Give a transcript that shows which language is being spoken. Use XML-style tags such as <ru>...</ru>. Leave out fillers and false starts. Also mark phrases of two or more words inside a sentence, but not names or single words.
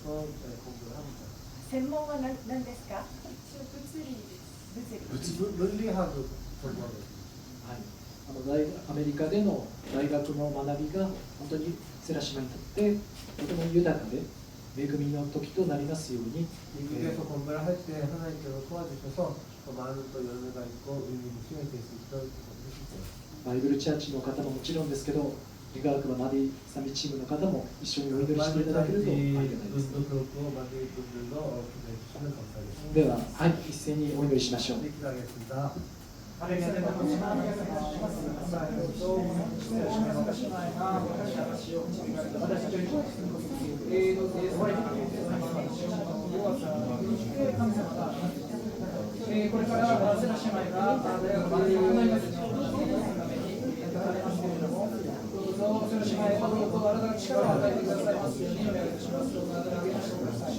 <ja>専門は何ですか？論理学アメリカでの大学の学びが本当にセラ姉妹にとってとても豊かで恵みの時となりますように。</ja> <ko>미국에서 공부를 할 때 하나님께서 도와주셔서 더 많은 또 연애가 있고 의미 있는 시간이 될 수 있도록 해주세요.</ko> <ja>バイブルチャーチの方ももちろんですけど、願わくばマディサミチームの方も一緒にお祈りしていただけるとありがたいです。</ja> <ko>분도 그렇고 만들 분들도 기도해 주시면 감사하겠습니다.</ko> <ja>では、はい、一斉にお祈りしましょう。</ja> <ko>네, 기도하겠습니다.</ko> <ja>これからセラ姉妹が大学まで行いますように語られますけれども、どうぞセラ姉妹がどうぞあなたが力を与えてくださいますようにお願いいたします。どうぞあなたが励ましてください。</ja>